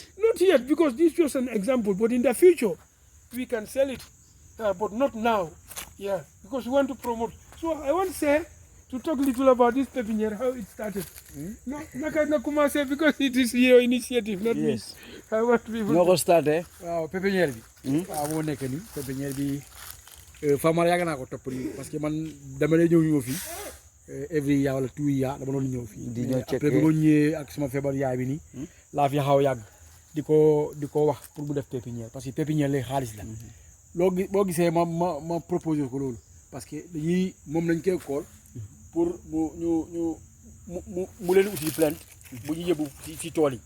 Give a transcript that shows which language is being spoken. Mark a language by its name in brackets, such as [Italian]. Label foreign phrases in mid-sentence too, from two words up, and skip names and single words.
[English] Not yet, because this is just an example. But in the future, we can sell it. But not now. Yeah, because we want to promote. So I want to say, to talk a little about this pepiniere, how it started. No, Nakuma say because it is your initiative, not me. I want people. No go start, eh? [Wolof] waaw pépinière bi. waaw moo nekk nii pépinière bi Famara yàgg naa ko topp nii [French] parce que [Wolof] man dama lay ñëw fii [English] every year [Wolof] wala 2 years dama doon ñëw fii. di ñëw après bi ma ñëwee ak sama feebar yaay bi nii. laa fi xaw a yàgg di ko wax pour mu def pépinière [French] parce que [Wolof] pépinière lay xaalis la. boo gisee ma proposé ko loolu [French] parce que [Wolof] dañuy moom lañ koy kool pour mu leen uti plainte bu ñu yëbbu ci tool yi.